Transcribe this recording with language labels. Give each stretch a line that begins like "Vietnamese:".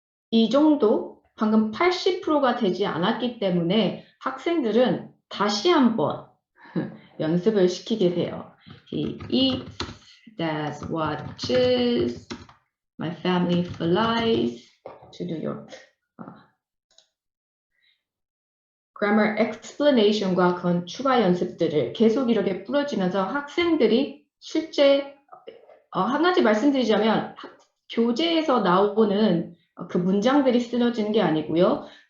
Korean: 이 정도 방금 80%가 되지 않았기 때문에 학생들은 다시 한번 연습을 시키게 돼요.
English: He eats, dad watches, my family flies to New York.
Korean: grammar explanation과 그런 추가 연습들을 계속 이렇게 뿌려지면서 학생들이 실제 한 가지 말씀드리자면 교재에서 나오는 그 문장들이 쓰러지는 게 아니고요.